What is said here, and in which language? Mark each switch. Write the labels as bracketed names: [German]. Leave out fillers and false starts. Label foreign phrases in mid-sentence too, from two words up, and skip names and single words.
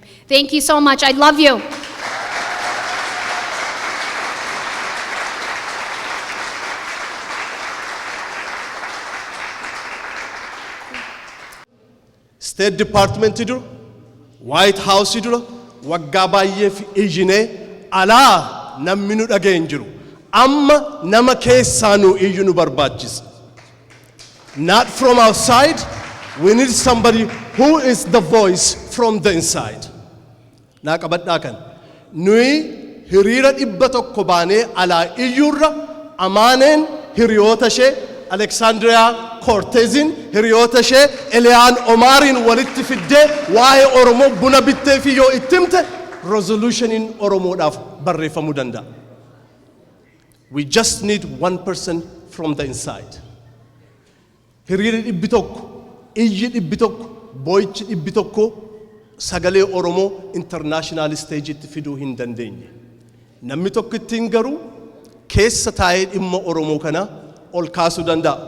[English] Thank you so much. I love you. [Oromo] State Department dura, White House dura, waggaa baay'eef iyyinee alaa namni nu dhaga'een jiru. Amma nama keessaanuu iyyuu nu barbaachisa. [English] Not from outside, we need somebody who is the voice from the inside. [Oromo] Naa qabadhaa kan. Nuyi hiriira 100 baanee alaa iyyuurra Amaneen hiriyoota ishee Alexandria Cortezin hiriyoota ishee Eliaan Omaarin walitti fiddee waa'ee Oromoo buna bittee fi yoo ittimte resolutionin Oromoodhaaf barreeffamuu danda'a. [English] We just need one person from the inside. [Oromo] Hiriirri 100, iyyi 100, boo'ichi 100 sagalee Oromoo [English] international stage [Oromo] itti fiduu hin dandeenye. Namni tokko ittiin garuu keessa taa'ee dhimma Oromoo kana ol kaasuu danda'a.